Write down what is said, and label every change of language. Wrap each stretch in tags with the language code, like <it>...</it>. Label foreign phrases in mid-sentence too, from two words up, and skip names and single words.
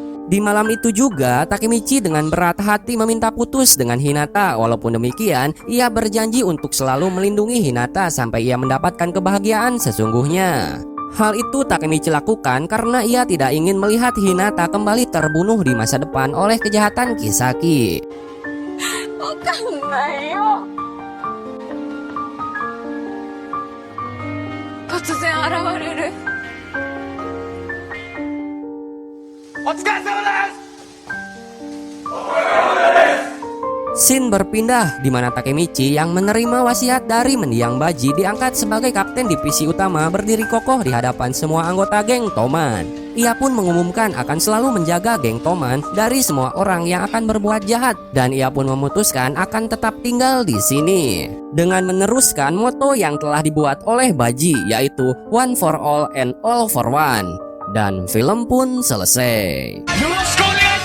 <id>Di malam itu juga, Takemichi dengan berat hati meminta putus dengan Hinata. Walaupun demikian, ia berjanji untuk selalu melindungi Hinata sampai ia mendapatkan kebahagiaan sesungguhnya. Hal itu Takemichi lakukan karena ia tidak ingin melihat Hinata kembali terbunuh di masa depan oleh kejahatan Kisaki.</id> <ja>わかんないよ。突然現れる。お疲れ様です。</ja> <id>Scene berpindah di mana Takemichi yang menerima wasiat dari mendiang Baji diangkat sebagai kapten divisi utama berdiri kokoh di hadapan semua anggota geng Toman. Ia pun mengumumkan akan selalu menjaga geng Toman dari semua orang yang akan berbuat jahat dan ia pun memutuskan akan tetap tinggal di sini dengan meneruskan moto yang telah dibuat oleh Baji, yaitu</id> <en>One for all and all for one.</en> <id>Dan film pun selesai.</id> <ja>よろしくお願いします。</ja>